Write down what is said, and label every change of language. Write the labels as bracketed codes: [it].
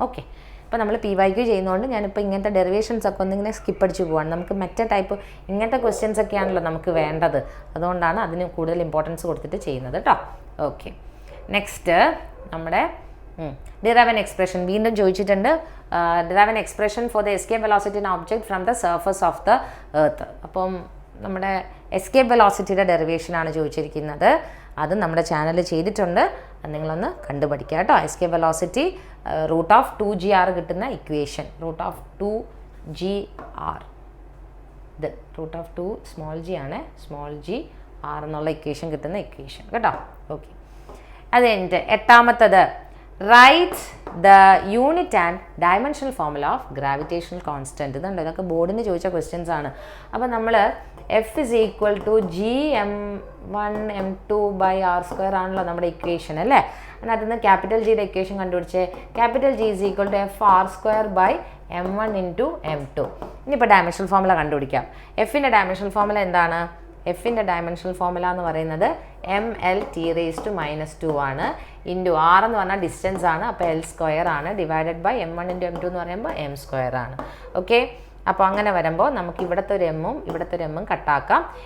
[ml] Okay, ഇപ്പോൾ നമ്മൾ PYQ ചെയ്യുന്നതുകൊണ്ട് ഞാനിപ്പോൾ ഇങ്ങനത്തെ ഡെറിവേഷൻസ് ഒക്കെ ഒന്നിങ്ങനെ സ്കിപ്പ് അടിച്ച് പോവാണ്. നമുക്ക് മറ്റേ ടൈപ്പ് ഇങ്ങനത്തെ ക്വസ്റ്റ്യൻസ് ഒക്കെയാണല്ലോ നമുക്ക് വേണ്ടത്. അതുകൊണ്ടാണ് അതിന് കൂടുതൽ ഇമ്പോർട്ടൻസ് കൊടുത്തിട്ട് ചെയ്യുന്നത് കേട്ടോ. ഓക്കെ, നെക്സ്റ്റ് നമ്മുടെ [en] derive an expression [ml] വീണ്ടും ചോദിച്ചിട്ടുണ്ട്. [en] derive an expression for the escape velocity in object from the surface of the earth. [ml] അപ്പം നമ്മുടെ എസ്കേപ്പ് വെലോസിറ്റിയുടെ ഡെറിവേഷനാണ് ചോദിച്ചിരിക്കുന്നത്. അത് നമ്മുടെ ചാനലിൽ ചെയ്തിട്ടുണ്ട്. അത് നിങ്ങളൊന്ന് കണ്ടുപഠിക്കുക കേട്ടോ. എസ്കേപ്പ് വെലോസിറ്റി √2gr കിട്ടുന്ന ഇക്വേഷൻ, √2gr, ഇത് √2 സ്മോൾ g ആണ്, സ്മോൾ g r എന്നുള്ള ഇക്വേഷൻ കിട്ടുന്ന ഇക്വേഷൻ കേട്ടോ. [en] okay, [ml] അത് കഴിഞ്ഞിട്ട് 8ാമത്തത് [en] Write the unit and dimensional formula of gravitational constant. [ml] ഇതുണ്ട്, ഇതൊക്കെ ബോർഡിന് ചോദിച്ച ക്വസ്റ്റ്യൻസ് ആണ്. അപ്പോൾ നമ്മൾ [en] F is equal to G m1 m2 by r² [ml] ആണല്ലോ നമ്മുടെ ഇക്വേഷൻ അല്ലേ. അതിനകത്ത് നിന്ന് ക്യാപിറ്റൽ ജിയുടെ ഇക്വേഷൻ കണ്ടുപിടിച്ച് capital [en] G is equal to FR² by m1 into m2. [ml] ഇനിയിപ്പോൾ ഡയമെൻഷണൽ ഫോർമുല കണ്ടുപിടിക്കാം. എഫിൻ്റെ ഡയമെൻഷണൽ ഫോർമുല എന്താണ്? എഫിൻ്റെ ഡയമെൻഷണൽ ഫോർമുല എന്ന് പറയുന്നത് mL(T⁻²) ആണ്. ഇൻറ്റു r എന്ന് പറഞ്ഞാൽ ഡിസ്റ്റൻസ് ആണ്, അപ്പോൾ L² ആണ്, divided by m1 into m2 എന്ന് പറയുമ്പോൾ m² ആണ്. ഓക്കെ, അപ്പോൾ അങ്ങനെ വരുമ്പോൾ നമുക്ക് ഇവിടുത്തെ ഒരു എമ്മും ഇവിടുത്തെ ഒരു എമ്മും കട്ടാക്കാം.